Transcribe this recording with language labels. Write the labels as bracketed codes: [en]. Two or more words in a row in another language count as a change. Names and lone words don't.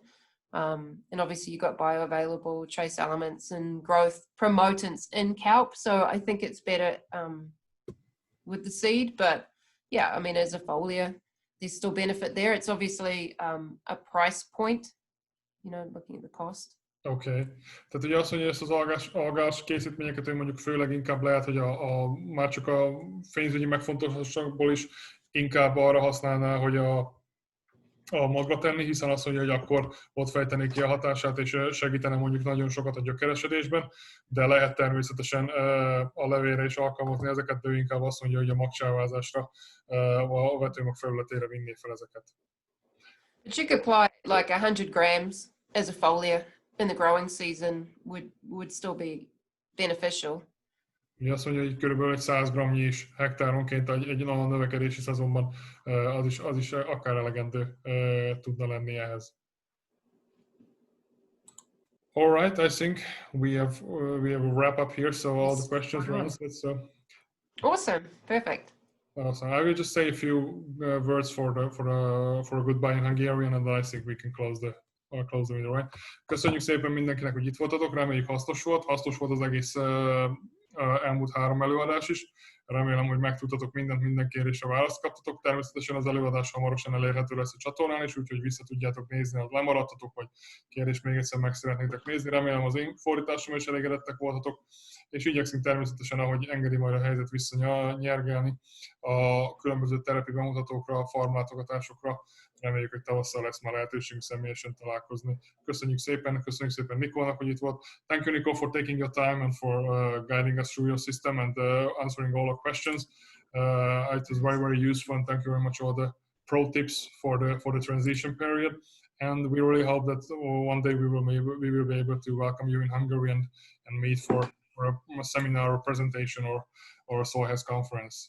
[en] And obviously you've got bioavailable trace elements and growth promotants in kelp. So I think it's better with the seed, but yeah, I mean, as a foliar, there's still benefit there. It's obviously a price point, you know, looking at the cost. Okay. [hu] Tehát ugye azt mondja, hogy ezt az algás készítményeket mondjuk főleg inkább lehet, hogy már csak a pénzügyi megfontolásokból is inkább arra használná, hogy a magra tenni, hiszen azt mondja, hogy akkor ott fejtené ki a hatását, és segítene mondjuk nagyon sokat a gyökeresedésben, de lehet természetesen a levélre is alkalmazni ezeket, de ő inkább azt mondja, hogy a magcsávázásra, a vetőmag felületére vinné fel ezeket. [en] But you could apply like 100 grams as a foliar in the growing season would still be beneficial. [hu] Mi azt mondja, hogy körülbelül egy 100 g-nyi is hektáronként egy nagy növekedési szezonban az is akár elegendő tudna lenni ehhez. [en] All right, I think we have a wrap up here, so all the questions were answered. So awesome, perfect. Awesome. I will just say a few words for a goodbye in Hungarian, and then I think we can close the video, right? [hu] Köszönjük szépen mindenkinek, hogy itt voltatok, reméljük hasznos volt az egész elmúlt 3 előadás is. Remélem, hogy megtudtatok mindent, minden kérdésre választ kaptatok. Természetesen az előadás hamarosan elérhető lesz a csatornán is, úgyhogy vissza tudjátok nézni, ha lemaradtatok, vagy kérdést még egyszer meg szeretnétek nézni. Remélem az én fordításom is elégedettek voltatok, és igyekszünk természetesen, ahogy engedi majd a helyzet, visszanyergelni a különböző terepi bemutatókra, a farmlátogatásokra. Reméljük, hogy tavasszal lesz már lehetőségünk személyesen találkozni. Köszönjük szépen Nicolenak, hogy itt volt. [en] Thank you, Nicole, for taking your time and for guiding us through your system and answering all our questions. It was very, very useful, and thank you very much all the pro tips for the transition period. And we really hope that one day we will be able to welcome you in Hungary and meet for a seminar or presentation or a soil health conference.